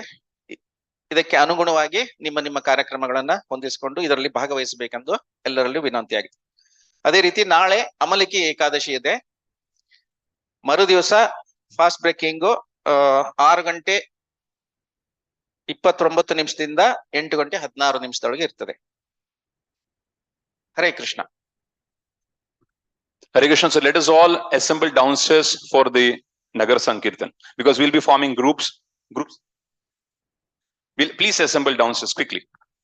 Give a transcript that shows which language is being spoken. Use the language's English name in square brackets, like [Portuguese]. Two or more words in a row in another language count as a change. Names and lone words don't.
[Kannada] ಇದಕ್ಕೆ ಅನುಗುಣವಾಗಿ ನಿಮ್ಮ ಕಾರ್ಯಕ್ರಮಗಳನ್ನ ಹೊಂದಿಸಿಕೊಂಡು ಇದರಲ್ಲಿ ಭಾಗವಹಿಸಬೇಕೆಂದು ಎಲ್ಲರಲ್ಲೂ ವಿನಂತಿಯಾಗಿದೆ. ಅದೇ ರೀತಿ ನಾಳೆ ಅಮಲಿಕಿ ಏಕಾದಶಿ ಇದೆ. ಮರು ದಿವಸ [English] fast breaking [Kannada] 6 ಗಂಟೆ 29 ನಿಮಿಷದಿಂದ 8 ಗಂಟೆ 16 ನಿಮಿಷದೊಳಗೆ ಇರ್ತದೆ. ಹರೇ ಕೃಷ್ಣ. [English] Hare Krishna. So let us all assemble downstairs for the Nagar Sankirtan, because we'll be forming groups. Please assemble downstairs quickly.